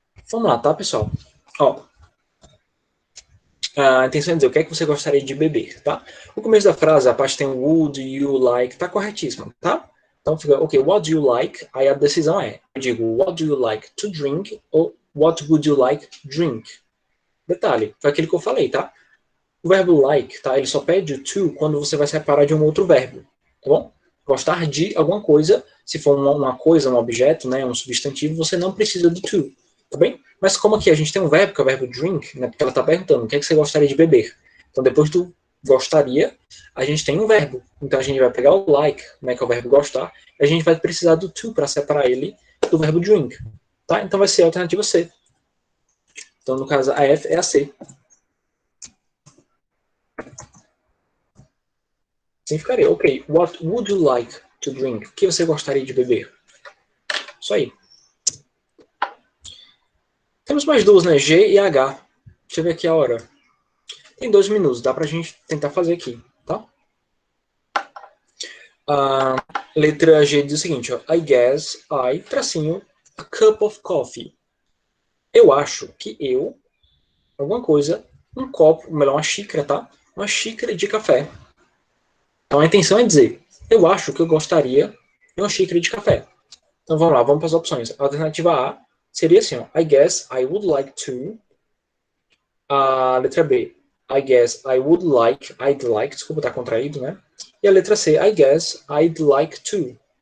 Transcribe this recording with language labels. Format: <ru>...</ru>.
<pt>Vamos lá, tá, pessoal? Ó, a intenção é dizer o que é que você gostaria de beber, tá? O começo da frase, a parte tem</pt> <en>would you like,</en> <pt>tá corretíssimo, tá? Então fica,</pt> <en>ok, what do you like?</en> <pt>Aí a decisão é, eu digo,</pt> <en>what do you like to drink?</en> <pt>Ou</pt> <en>what would you like drink?</en> <pt>Detalhe, foi aquilo que eu falei, tá? O verbo like, tá? Ele só pede o to quando você vai separar de um outro verbo, tá bom? Gostar de alguma coisa, se for uma coisa, um objeto, né, um substantivo, você não precisa do to, tá bem? Mas como aqui a gente tem um verbo, que é o verbo drink, né, porque ela está perguntando o que é que você gostaria de beber. Então depois do gostaria, a gente tem um verbo. Então a gente vai pegar o like, né, que é o verbo gostar, e a gente vai precisar do to para separar ele do verbo drink, tá? Então vai ser a alternativa C. Então no caso a F é a C. Assim ficaria, ok,</pt> <en>what would you like to drink?</en> <pt>O que você gostaria de beber? Isso aí. Temos mais duas, né? G e H. Deixa eu ver aqui a hora. Tem 2 minutos, dá pra gente tentar fazer aqui, tá? A letra G diz o seguinte, ó.</pt> <en>I guess I, tracinho, a cup of coffee.</en> <pt>Eu acho que eu, alguma coisa, um copo, melhor uma xícara, tá? Uma xícara de café. Então a intenção é dizer, eu acho que eu gostaria de uma xícara de café. Então vamos lá, vamos para as opções. A alternativa A seria assim, ó,</pt> <en>I guess I would like to.</en> <pt>A letra B,</pt> <en>I guess I would like, I'd like,</en> <pt>desculpa, tá contraído, né? E a letra C,</pt> <en>I guess I'd like to.</en>